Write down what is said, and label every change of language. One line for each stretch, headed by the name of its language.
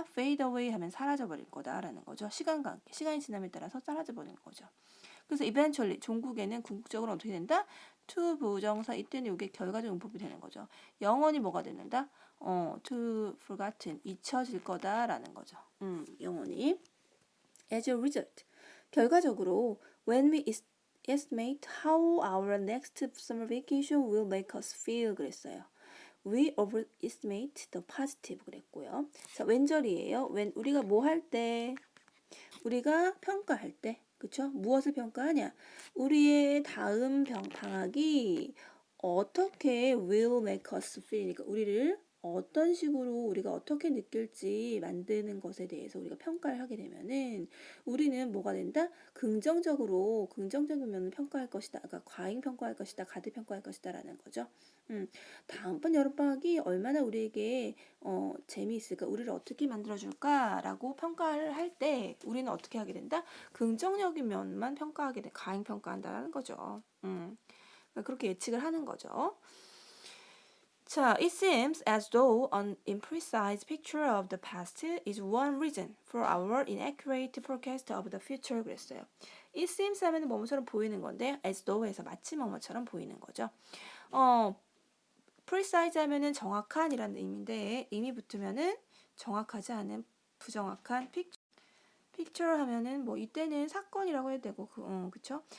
Korean: fade away 하면 사라져버릴 거다라는 거죠. 시간과 함께, 시간이 지남에 따라서 사라져버리는 거죠. 그래서 eventually, 종국에는 궁극적으로 어떻게 된다? to 부정사, 이때는 이게 결과적 용법이 되는 거죠. 영원히 뭐가 된다? to forgotten, 잊혀질 거다라는 거죠. 영원히.
English: As a result,
Korean: 결과적으로
English: when we estimate how our next summer vacation will make us feel
Korean: 그랬어요.
English: We overestimate the positive
Korean: 그랬고요. 자, 왼절이에요. when 우리가 뭐 할 때, 우리가 평가할 때, 그쵸? 무엇을 평가하냐? 우리의 다음 방학이 어떻게
English: will make us feel,
Korean: 그러니까 우리를 어떤 식으로 우리가 어떻게 느낄지 만드는 것에 대해서 우리가 평가를 하게 되면은 우리는 뭐가 된다? 긍정적인 면을 평가할 것이다. 그러니까 과잉 평가할 것이다. 가드 평가할 것이다 라는 거죠. 다음번 여름방학이 얼마나 우리에게 재미있을까? 우리를 어떻게 만들어줄까? 라고 평가를 할 때 우리는 어떻게 하게 된다? 긍정적인 면만 평가하게 돼. 과잉 평가한다는 거죠. 그렇게 예측을 하는 거죠.
English: 자, it seems as though an imprecise picture of the past is one reason for our inaccurate forecast of the future.
Korean: 그랬어요. It seems 하면 뭐뭐처럼 보이는 건데 as though 해서 마치 뭐뭐처럼 보이는 거죠. precise 하면은 정확한이라는 의미인데 의미 붙으면은 정확하지 않은 부정확한 picture 하면은 뭐 이때는 사건이라고 해도 되고 그쵸?